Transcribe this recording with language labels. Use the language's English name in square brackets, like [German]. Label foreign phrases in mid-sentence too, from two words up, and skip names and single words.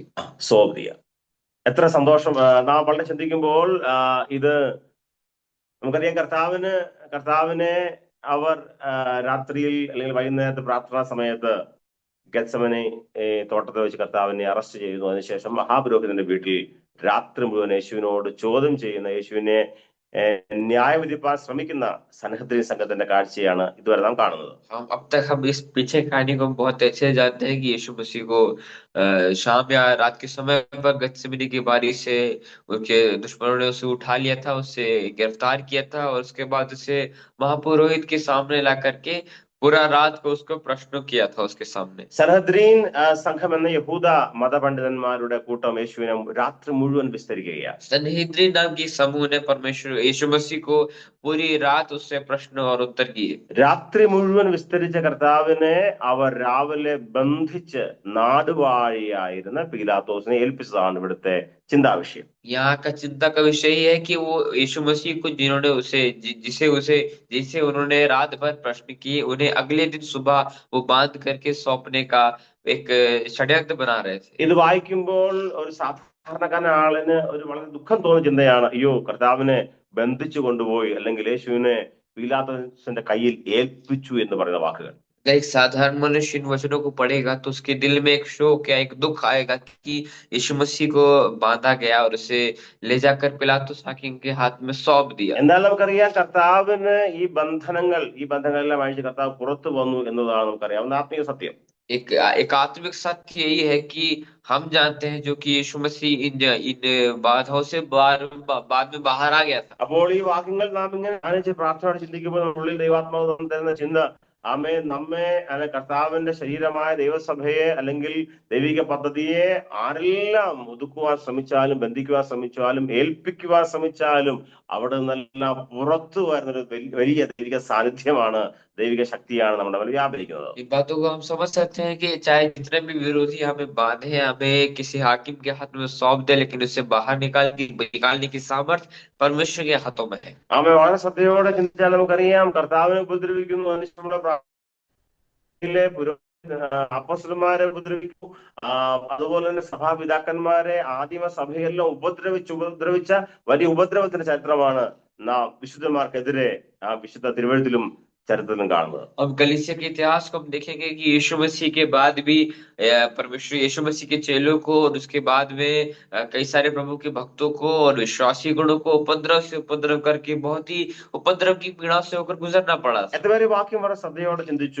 [Malayalam] സോൾവ് ചെയ്യുക. എത്ര സന്തോഷം. നാം വളരെ ചിന്തിക്കുമ്പോൾ ഇത് നമുക്കറിയാം. കർത്താവിനെ അവർ രാത്രിയിൽ അല്ലെങ്കിൽ വൈകുന്നേരത്തെ പ്രാർത്ഥനാ സമയത്ത് ഗെത്സമനെ തോട്ടത്തിൽ വെച്ച് കർത്താവിനെ അറസ്റ്റ് ചെയ്തു. അതിനുശേഷം മഹാപുരോഹിതന്റെ വീട്ടിൽ രാത്രി മുഴുവൻ യേശുവിനോട് ചോദ്യം ചെയ്യുന്ന, യേശുവിനെ ന്യായവിധിപ്പാൻ ശ്രമിക്കുന്ന സൻഹദ്രീൻ സംഘത്തിന്റെ കാഴ്ചയാണ് ഇതുവരെ നാം കാണുന്നത്. [Hindi] अब तक हम इस पीछे कहानी को बहुत अच्छे से जानते हैं कि यीशु मसीह को शाम या रात के समय पर गत्सेमनी की बारी से उनके दुश्मनों ने उसे उठा लिया था, उसे गिरफ्तार किया था और उसके बाद उसे महापुरोहित के सामने ला करके पूरा रात को उसको प्रश्न किया था उसके सामने। [Malayalam] സൻഹദ്രീൻ സംഘം എന്ന യഹൂദ മതപണ്ഡിതന്മാരുടെ കൂട്ടം യേശുവിനെ രാത്രി മുഴുവൻ വിസ്തരിക്കുകയാണ്. [Hindi] सनहेद्रीन नाम की समूह ने परमेश्वर यीशु मसीह को पूरी रात उससे प्रश्न और उत्तर किए। [Malayalam] രാത്രി മുഴുവൻ വിസ്തരിച്ച കർത്താവിനെ അവർ രാവിലെ ബന്ധിച്ച് നാടുവാഴിയായിരുന്ന പീലാത്തോസിനെ ഏൽപ്പിച്ചതാണ് ഇവിടുത്തെ ചിന്താവിഷയം. [Hindi] यहाँ का चिंता का विषय ये है कि वो यीशु मसीह को जिन्होंने जिसे उन्होंने रात भर प्रश्न किए, उन्हें अगले दिन सुबह वो बांध करके सौंपने का एक षड्यंत्र बना रहे थे। [Malayalam] ഇത് വായിക്കുമ്പോൾ ഒരു സാധാരണക്കാരൻ ആളിന് ഒരു വളരെ ദുഃഖം തോന്നുന്ന ചിന്തയാണ്, അയ്യോ കർത്താവിനെ ബന്ധിച്ചു കൊണ്ടുപോയി അല്ലെങ്കിൽ യേശുവിനെ പീലാത്തോസിന്റെ കയ്യിൽ ഏൽപ്പിച്ചു എന്ന് പറയുന്ന വാക്കുകൾ. [Hindi] एक साधारण मनुष्य इन वचनों को पढ़ेगा तो उसके दिल में एक शोक या एक दुख आएगा कि यीशु मसीह को बांधा गया और उसे ले जाकर पिलातुस हाकिम के हाथ में सौंप दिया। [Malayalam] എന്നാൽ നമുക്കറിയാം, കർത്താവിന് ഈ ബന്ധങ്ങളെല്ലാം അഴിച്ച് കർത്താവ് പുറത്തു വന്നു എന്നതാണ് നമുക്കറിയാവുന്ന ആത്മീയ സത്യം. [Hindi] एक आत्मिक सत्य यही है कि हम जानते हैं जो कि यीशु मसीह इन बाधाओं से बाद में बाहर आ गया था। [Malayalam] അപ്പോൾ ഈ വാക്യങ്ങൾ നാം ഇങ്ങനെ ധ്യാനിച്ച് പ്രാർത്ഥനയോടെ ചിന്തിക്കുമ്പോൾ നമ്മുടെ ഉള്ളിൽ ദൈവാത്മാവ് തരുന്ന ചിന്ത, നമ്മെ കർത്താവിന്റെ ശരീരമായ ദൈവസഭയെ അല്ലെങ്കിൽ ദൈവിക പദ്ധതിയെ ആരെല്ലാം ഒതുക്കുവാൻ ശ്രമിച്ചാലും, ബന്ധിക്കുവാൻ ശ്രമിച്ചാലും, ഏൽപ്പിക്കുവാൻ ശ്രമിച്ചാലും അവിടെ നിന്നെല്ലാം പുറത്തു വരുന്നൊരു വലിയ ദൈവിക സാന്നിധ്യമാണ്, ദൈവിക शक्तिയാണ് നമ്മുടെ മേൽ വ്യാപരിക്കുന്നത്. [Hindi] इन बातों को हम समझ सकते हैं कि चाहे जितने भी विरोधी हमें बांधे, हमें किसी हाकिम के हाथ में सौंप दे, लेकिन उसे बाहर निकालने की सामर्थ परमेश्वर के हाथों में है। [Malayalam] ആമേൻ. വളരെ ശ്രദ്ധയോടെ ചിന്തിച്ചാൽ നമുക്കറിയാം, കർത്താവിനെ ഉപദ്രവിക്കുന്നു. നമ്മുടെ അപ്പോസ്തലന്മാരെ ഉപദ്രവിച്ചു. അതുപോലെ തന്നെ സഭാപിതാക്കന്മാരെ ആദിമ സഭയെല്ലാം ഉപദ്രവിച്ച വലിയ ഉപദ്രവത്തിന്റെ ചരിത്രമാണ് നാം വിശുദ്ധന്മാർക്കെതിരെ വിശുദ്ധ തിരുവഴുത്തിലും ചരിത്രത്തിലും കാണുന്നത്. [Hindi] अब कलीसिया के इतिहास को हम देखेंगे कि यीशु मसीह के बाद भी परमेश्वर यीशु मसीह के चेलों को और उसके बाद में कई सारे प्रभु के भक्तों को और विश्वासी गणों को उपद्रव से उपद्रव करके बहुत ही उपद्रव की पीड़ा से होकर गुजरना पड़ा था। [Malayalam] എത്ര പേര് വാക്യം വളരെ ശ്രദ്ധയോടെ ചിന്തിച്ചു?